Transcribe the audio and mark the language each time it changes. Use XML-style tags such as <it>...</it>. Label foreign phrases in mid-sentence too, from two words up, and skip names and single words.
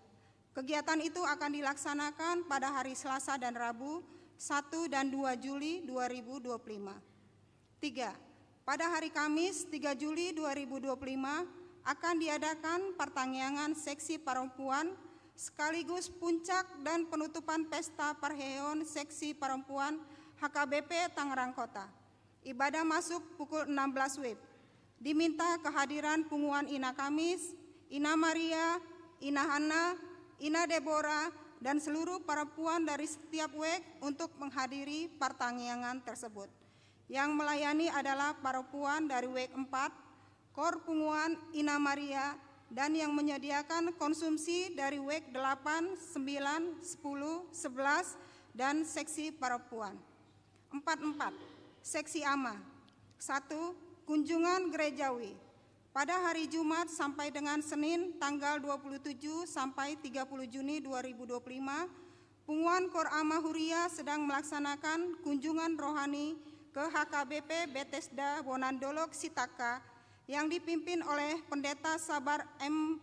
<id>Kegiatan itu akan dilaksanakan pada hari Selasa dan Rabu 1 dan 2 Juli 2025. 3. Pada hari Kamis 3 Juli 2025 akan diadakan pertanggiangan seksi perempuan sekaligus puncak dan penutupan pesta Parheon seksi perempuan HKBP Tangerang Kota. Ibadah masuk pukul 16 WIB. Diminta kehadiran Punguan Ina Kamis, Ina Maria, Ina Hana, Ina Deborah, dan seluruh perempuan dari setiap WEG untuk menghadiri pertanggiangan tersebut. Yang melayani adalah perempuan dari WEG 4, Kor Punguan Ina Maria, dan yang menyediakan konsumsi dari WEG 8, 9, 10, 11, dan seksi perempuan. 44. Seksi AMA. 1. Kunjungan gerejawi. Pada hari Jumat sampai dengan Senin tanggal 27 sampai 30 Juni 2025, Punguan Kor AMA Huria sedang melaksanakan kunjungan rohani ke HKBP Bethesda Wonandolok Sitaka yang dipimpin oleh Pendeta Sabar M.</id>